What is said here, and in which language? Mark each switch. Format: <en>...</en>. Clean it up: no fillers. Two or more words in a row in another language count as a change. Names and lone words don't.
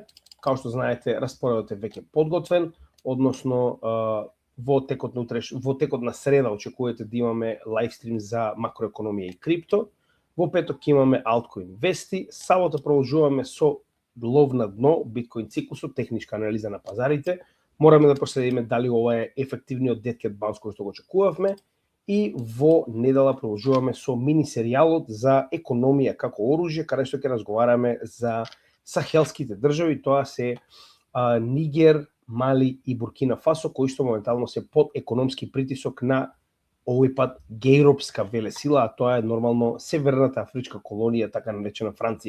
<mk>Како што знаете, распоредот е веќе подготвен, односно во текот на среда очекувате да имаме лайвстрим за макроекономија и крипто. Во петок имаме алткоин вести, сабота продолжуваме со лов на дно, биткоин циклусот, техничка анализа на пазарите. Мораме да проследиме дали ова е ефективниот</mk> <en>dead cat bounce</en> <mk>кој што го очекувавме. И во недела продолжуваме со мини серијалот за економија како оружје, каде што ќе разговараме за сахелските држави, тоа се Нигер, Мали и Буркина Фасо, кои што моментално се под економски притисок на овој пат гејропска велесила, а тоа е нормално Северната афричка колонија, така наречена Франција.</mk>